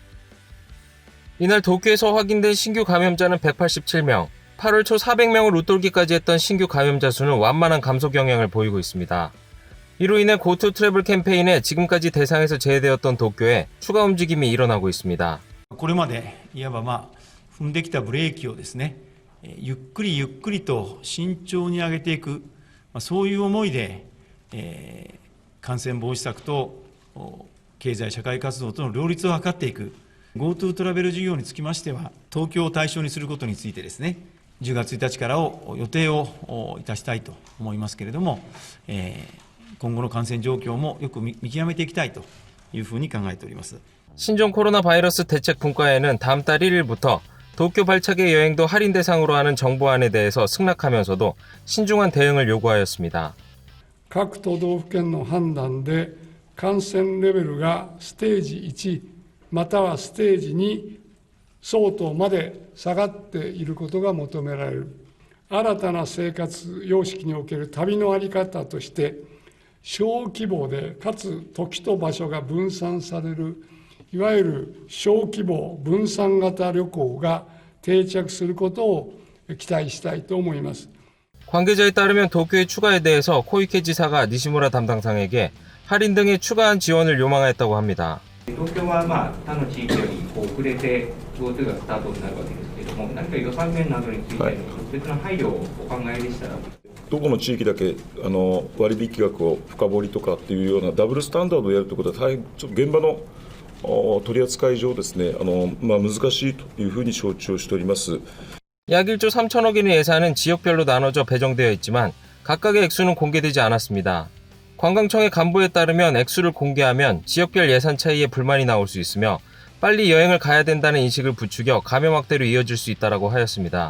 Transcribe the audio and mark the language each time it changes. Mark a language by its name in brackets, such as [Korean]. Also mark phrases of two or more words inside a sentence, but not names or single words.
[Korean] 이날 도쿄에서 확인된 신규 감염자는 187명, 8월 초 400명을 웃돌기까지 했던 신규 감염자 수는 완만한 감소 경향을 보이고 있습니다. 이로 인해 고투 트래블 캠페인에 지금까지 대상에서 제외되었던 도쿄에 추가 움직임이 일어나고 있습니다. [Japanese] これまでいわば踏んできたブレーキをですね、ゆっくりゆっくりと慎重に上げていく、そういう思いで、感染防止策と経済社会活動との両立を図っていく GoTo トラベル事業につきましては東京を対象にすることについてですね、10月1日から予定をいたしたいと思いますけれども、今後の感染状況もよく見極めていきたいというふうに考えております。 [Korean] 신종 코로나 바이러스 대책 분과에는 다음 달 1일부터 도쿄 발차기 여행도 할인 대상으로 하는 정부안에 대해서 승낙하면서도 신중한 대응을 요구하였습니다. [Japanese] 各都道府県の判断で感染レベルがステージ1またはステージ2相当まで下がっていることが求められる。新たな生活様式における旅の在り方として小規模でかつ時と場所が分散されるいわゆる小規模分散型旅行が定着することを期待したいと思います。 [Korean] 관계자에 따르면 도쿄의 추가에 대해서 코이케 지사가 니시무라 담당상에게 할인 등의 추가한 지원을 요망했다고 합니다. [Japanese] 東京は他の地域より遅れて GoTo がスタートになるわけですけれども、何か予算面などについての別な配慮をお考えでしたら、どこの地域だけ割引額を深掘りとかっていうようなダブルスタンダードをやるということは大変ちょっと現場の取り扱い上ですね、難しいというふうに承知をしております。 [Korean] 약 1조 3천억 원의 예산은 지역별로 나눠져 배정되어 있지만 각각의 액수는 공개되지 않았습니다. 관광청의 간부에 따르면 액수를 공개하면 지역별 예산 차이에 불만이 나올 수 있으며 빨리 여행을 가야 된다는 인식을 부추겨 감염 확대로 이어질 수 있다고 하였습니다.